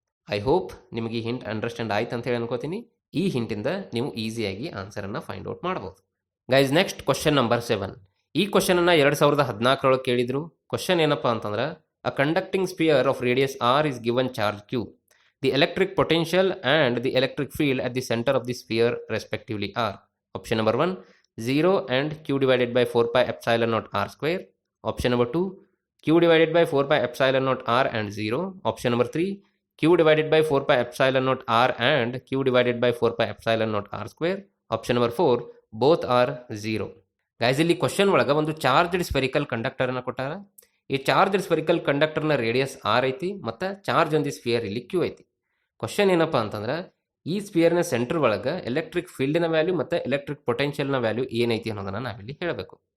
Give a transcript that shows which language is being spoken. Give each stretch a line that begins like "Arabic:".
Kannada: I hope ನಿಮಗೆ ಈ hint understand ಆಯ್ತು ಅಂತ ಹೇಳಿ ಅನ್ಕೋತೀನಿ. ಈ ಹಿಂಟಿಂದ ನೀವು ಈಸಿಯಾಗಿ ಆನ್ಸರನ್ನು ಫೈಂಡ್ ಔಟ್ ಮಾಡ್ಬೋದು. Guys next question number 7. ಈ ಕ್ವಶನನ್ನು 2014 ಕೇಳಿದ್ರು. ಕ್ವಶನ್ ಏನಪ್ಪ ಅಂತಂದ್ರೆ,
English: A conducting sphere of radius R is given charge Q. The electric potential and the electric field at the center of the sphere respectively are option number 1 0 and Q divided by 4 pi epsilon naught R square, option number 2 Q divided by 4 pi epsilon naught R and 0, option number 3 Q divided by 4 pi epsilon naught R and Q divided by 4 pi epsilon naught R square, option number 4 both are 0.
Kannada: Guys ಇಲ್ಲಿ question ಒಳಗೆ ಒಂದು charged spherical ಕಂಡಕ್ಟರನ್ನು ಕೊಟ್ಟಾರ. ಈ charged spherical ಕಂಡಕ್ಟರ್ನ radius R ಐತಿ ಮತ್ತು
English: charge on the sphere
Kannada: ಇಲ್ಲಿ Q ಐತಿ. ಕ್ವಶನ್ ಏನಪ್ಪ ಅಂತಂದ್ರೆ ಈ ಸ್ಪಿಯರ್ನ ಸೆಂಟರ್ ಒಳಗೆ ಎಲೆಕ್ಟ್ರಿಕ್ ಫೀಲ್ಡಿನ ವ್ಯಾಲ್ಯೂ ಮತ್ತು ಎಲೆಕ್ಟ್ರಿಕ್ ಪೊಟೆನ್ಷಿಯಲ್ನ ವ್ಯಾಲ್ಯೂ ಏನೈತಿ ಅನ್ನೋದನ್ನು ನಾವಿಲ್ಲಿ ಹೇಳಬೇಕು.